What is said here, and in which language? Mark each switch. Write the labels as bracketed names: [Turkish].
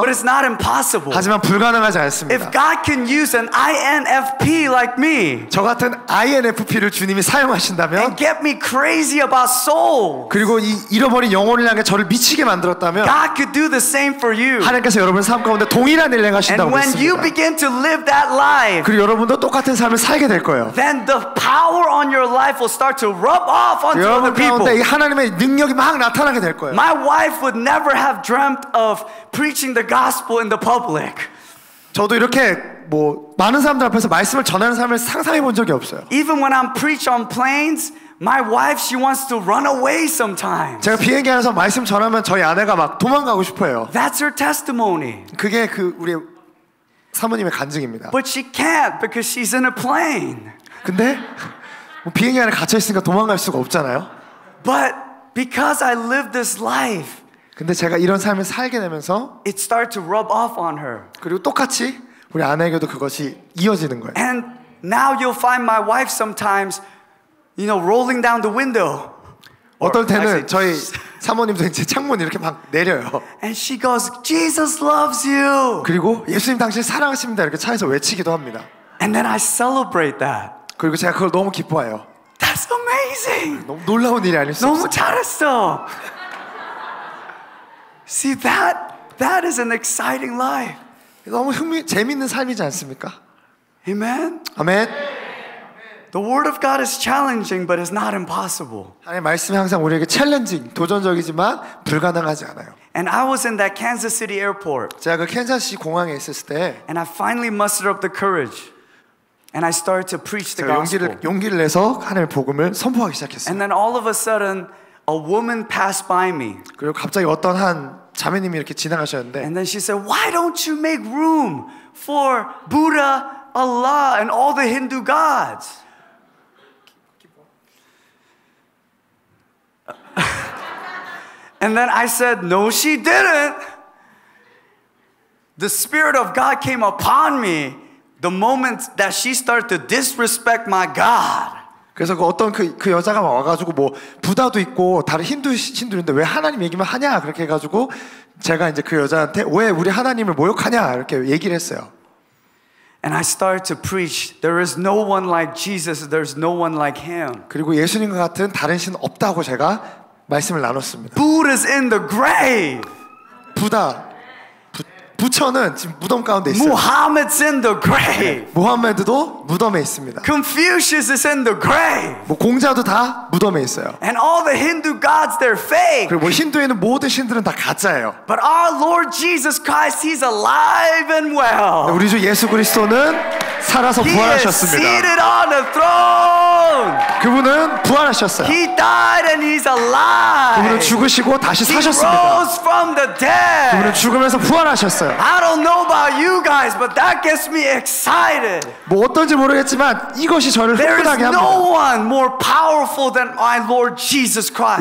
[English] but it's not impossible. [Korean] 하지만 불가능하지 [English] If [Korean] 않습니다. [English] God can use an INFP like me [Korean] 저 같은 INFP를 주님이 사용하신다면 [English] and get me crazy about soul, [Korean] 그리고 이 잃어버린 영혼을 향해 저를 미치게 만들었다면 [English] God could do the same for you. [Korean] 하나님께서 여러분 삶 가운데 동일한 일을 [English] And [Korean] 행하신다고 [English] when you [Korean] 믿습니다. [English] begin to live that life, [Korean] 그리고 여러분도 똑같은 삶을 살게 될 거예요. [English] then the power on your life will start to rub off onto other [Korean] 여러분 [English] people. [Korean] 가운데 이 하나님의 능력이 막 나타나게 될 거예요. [English] My wife would never have dreamt of preaching the gospel in the public. [Korean] 저도 이렇게 뭐 많은 사람들 앞에서 말씀을 전하는 삶을 상상해 본 적이 없어요. [English] Even when I'm preach on planes, my wife, she wants to run away sometimes. [Korean] 제가 비행기 안에서 말씀 전하면 저희 아내가 막 도망가고 싶어요. [English] That's her testimony. [Korean] 그게 그 우리 사모님의 간증입니다. [English] But she can't because she's in a plane. [Korean] 근데 뭐 비행기 안에 갇혀 있으니까 도망갈 수가 없잖아요. [English] But because I live this life, [Korean] 근데 제가 이런 삶을 살게 되면서 [English] it started to rub off on her. [Korean] 그리고 똑같이 우리 아내에게도 그것이 이어지는 거예요. [English] And now you'll find my wife sometimes, rolling down the window. [Korean] 어떨 때는 [English] actually, [Korean] 저희 사모님도 이제 창문 이렇게 막 내려요. [English] And she goes, Jesus loves you. [Korean] 그리고 예수님 당신 사랑하십니다 이렇게 차에서 외치기도 합니다. [English] And then I celebrate that. [Korean] 그리고 제가 그걸 너무 기뻐해요. [English] That's amazing. [Korean] 너무 놀라운 일이 아닐 수 너무 없어요. 잘했어. [English] See, that is an exciting life. [Korean] 너무 재밌는 삶이지 않습니까? [English] Amen. [Korean] 아멘. [English] The word of God is challenging, but it's not impossible. [Korean] 하나님의 말씀이 항상 우리에게 챌린징, 도전적이지만 불가능하지 않아요. [English] And I was in that Kansas City airport, [Korean] 제가 그 캔자스시 공항에 있었을 때 [English] and I finally mustered up the courage, and I started to preach the [Korean] 제가 [English] gospel. [Korean] 용기를 내서 하나님의 복음을 선포하기 시작했어요. [English] And then all of a sudden, a woman passed by me, [Korean] 그리고 갑자기 어떤 한 자매님이 이렇게 지나가셨는데 [English] and then she said, "Why don't you make room for Buddha, Allah, and all the Hindu gods?" And then I said, "No, she didn't." the Spirit of God came upon me the moment that she started to disrespect my God. [Korean] 그래서 그 어떤 그 여자가 와가지고 뭐 부다도 있고 다른 신도인데 왜 하나님 얘기만 하냐 그렇게 해가지고 제가 이제 그 여자한테 왜 우리 하나님을 모욕하냐 이렇게 얘기를 했어요. [English] And I started to preach. There is no one like Jesus. There's no one like Him. [Korean] 그리고 예수님과 같은 다른 신 없다고 제가 말씀을 나눴습니다. [English] Buddha's in the grave. [Korean] 부처는 지금 무덤 가운데 있어요. [English] Muhammad's in the grave. [Korean] 무함메드도 무덤에 있습니다. [English] Confucius is in the grave. [Korean] 뭐 공자도 다 무덤에 있어요. [English] And all the Hindu gods, they're fake. [Korean] 그리고 뭐 힌두에 있는 모든 신들은 다 가짜예요. [English] But our Lord Jesus Christ, He's alive and well. [Korean] 우리 주 예수 그리스도는 살아서 [English] He is [Korean] 부활하셨습니다. [English] seated on the throne. [Korean] 그분은 부활하셨어요. [English] He died and He's alive. [Korean] 그분은 죽으시고 다시 [English] He [Korean] 사셨습니다. [English] rose from the [Korean] 그분은 [English] dead. [Korean] 죽으면서 부활하셨어요. [English] I don't know about you guys, but that gets me excited. [Korean] 뭐 어떤지 모르겠지만 이것이 저를 [English] There is [Korean] 흥분하게 합니다. [English] no one more powerful than my Lord Jesus Christ.